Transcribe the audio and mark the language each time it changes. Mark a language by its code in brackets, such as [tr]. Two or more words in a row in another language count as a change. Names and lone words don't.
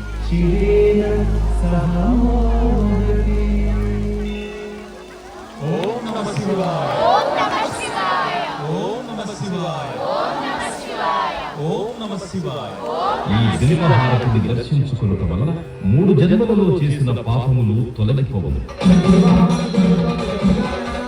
[sa] शिरेन सह मोदते। ओम नमः शिवाय। ओम नमः शिवाय। ओम नमः शिवाय। ओम नमः शिवाय। ओम नमः शिवाय। [te] ఈ దివ్యహారతిని దర్శించుకొనుట వలన 3 జన్మలలో చేసిన పాపములు తొలగిపోవును.